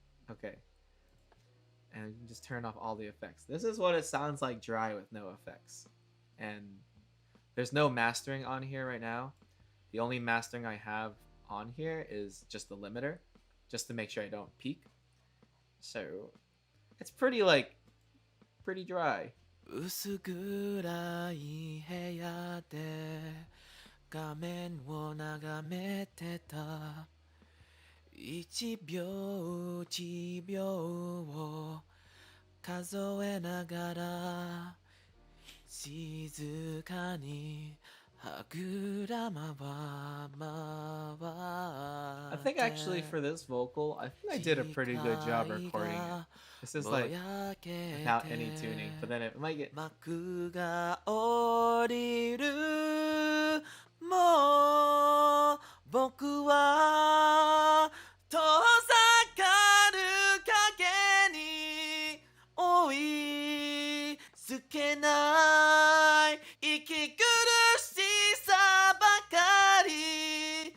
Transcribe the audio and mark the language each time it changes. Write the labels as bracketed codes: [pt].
[en] Okay. And you can just turn off all the effects. This is what it sounds like dry with no effects. And there's no mastering on here right now. The only mastering I have on here is just the limiter, just to make sure I don't peak. So it's pretty dry. [ja] 薄暗い部屋で画面を眺めてた一秒一秒を数えながら静かに歯車は回 [en] I think actually for this vocal, I think I did a pretty good job recording it. This is like without any tuning, but then it might get [ja] 幕が降りるもう僕は遠ざかる影に追いつけない息苦しさばかり